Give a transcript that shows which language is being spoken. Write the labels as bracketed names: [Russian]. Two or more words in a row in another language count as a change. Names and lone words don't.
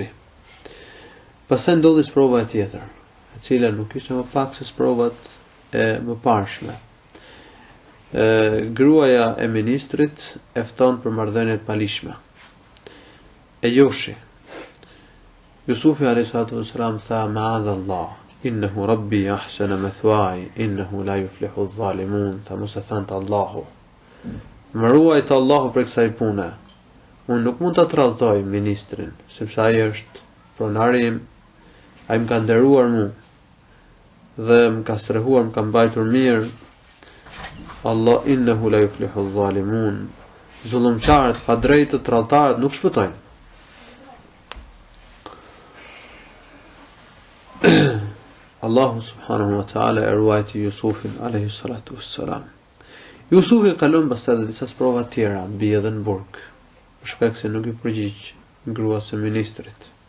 [Albanian] Pastaj ndodhi sprova e tjetër, e cila nuk ishte më pak se sprovat e mëparshme. Gruaja e ministrit e fton për marrëdhënie të palishme. E joshi. [Arabic] Jusufi عليه الصلاة والسلام tha معاذ الله إنه ربي أحسن مثواي إنه لا يفلح الظالمون. [Albanian] Tha mos e thënë Allahu. Më ruajt Allahu për kësaj pune. Unë nuk mund ta tradhtoj ministrin, sepse ai është pronari im, ai më ka nderuar mua dhe më ka strehuar, më ka mbajtur mirë. [Arabic] الله إنه لا يفلح الظالمون. [Albanian] Zullumçarët, padrejtët, tradhtarët nuk shpëtojnë. Allahu [Arabic] سبحانه وتعالى [Albanian] e ruajti Jusufin [Arabic] عليه الصلاة والسلام. [Albanian] Jusufi kalon pastaj edhe disa sprova të tjera, mbi edhe në burg, për shkak se nuk i përgjigj gruas së ministrit.